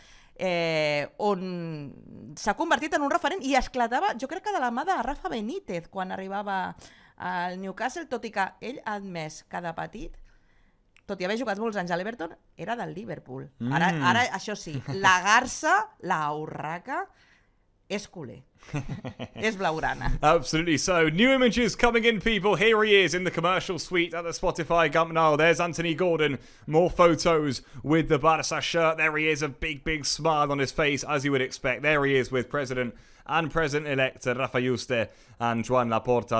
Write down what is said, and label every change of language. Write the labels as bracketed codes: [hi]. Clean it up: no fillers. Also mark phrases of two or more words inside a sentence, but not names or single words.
[ca] on s'ha convertit en un referent i esclatava, jo crec que de la mà de Rafa Benítez quan arribava al Newcastle, tot i que ell ha admès que de petit, tot i haver jugat molts anys a l'Everton, era del Liverpool. Ara, això sí, la garça, la urraca, és culer. És blaugrana. [en] Absolutely. So, new images coming in, people. Here he is in the commercial suite at the Spotify Camp Nou. There's Anthony Gordon. More photos with the Barca shirt. There he is, a big, big smile on his face, as you would expect. There he is with President and President-elect Rafa Yuste and Joan Laporta.